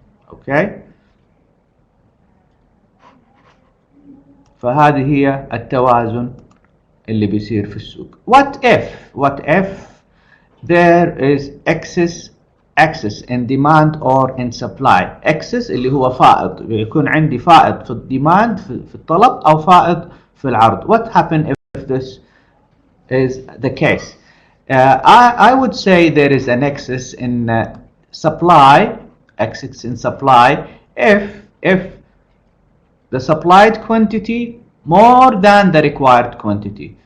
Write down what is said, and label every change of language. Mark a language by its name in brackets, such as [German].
[Arabic] Okay, فهذه هي التوازن اللي بيصير في السوق. [English] What if there is excess in demand or in supply. [Arabic] excess اللي هو فائض، يكون عندي فائض في الديماند في الطلب أو فائض في العرض. [English] What happens if this is the case? I would say there is an excess in supply. Excess in supply if the supplied quantity more than the required quantity.